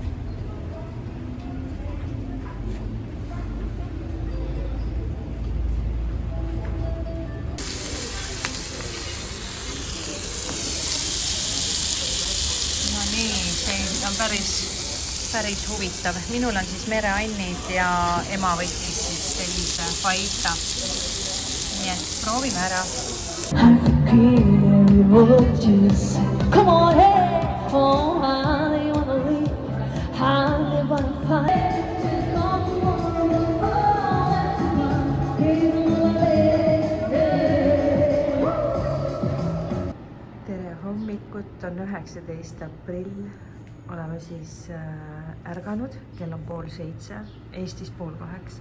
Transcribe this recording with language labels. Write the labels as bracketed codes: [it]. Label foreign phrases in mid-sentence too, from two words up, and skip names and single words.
[et] See on päris huvitav. Minul on siis mereannid ja ema võttis siis sellise faita. Nii et proovime ära. [en] Come on, hey! Oh, how do you wanna leave? How do you wanna fight? [et] Tere hommikut, on 19. aprill. Oleme siis ärganud, kell on 6:30, Eestis 7:30.